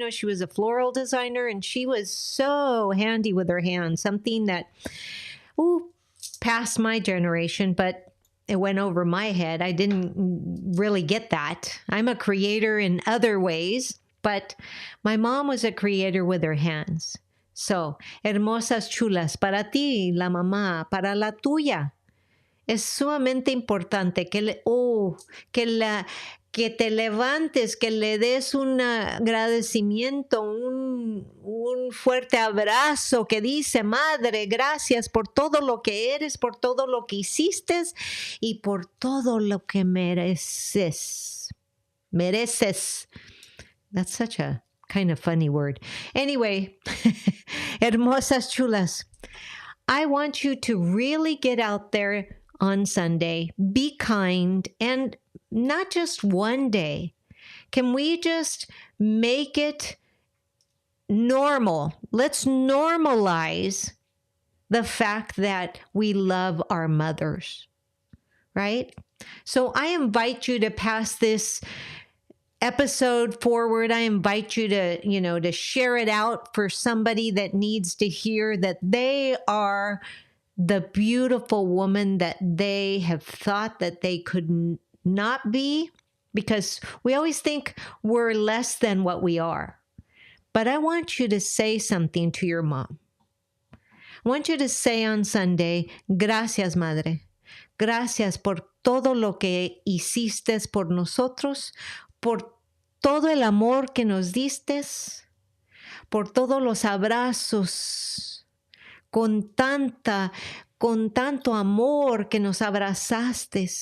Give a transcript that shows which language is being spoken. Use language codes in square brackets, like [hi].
[en] She was a floral designer and she was so handy with her hands, something that, past my generation, but it went over my head. I didn't really get that. I'm a creator in other ways. But my mom was a creator with her hands. [es] So, hermosas chulas, para ti, la mamá, para la tuya, es sumamente importante que te levantes, que le des un agradecimiento, un fuerte abrazo que dice, madre, gracias por todo lo que eres, por todo lo que hiciste y por todo lo que mereces. Mereces. [en] That's such a kind of funny word. Anyway, [es] hermosas chulas, [en] I want you to really get out there on Sunday, be kind, and not just one day. Can we just make it normal? Let's normalize the fact that we love our mothers, right? So I invite you to pass this episode forward. I invite you to, to share it out for somebody that needs to hear that they are the beautiful woman that they have thought that they could not be, because we always think we're less than what we are. But I want you to say something to your mom. I want you to say on Sunday, [es] gracias, madre. Gracias por todo lo que hiciste por nosotros, por todo el amor que nos diste, por todos los abrazos, con tanto amor que nos abrazaste.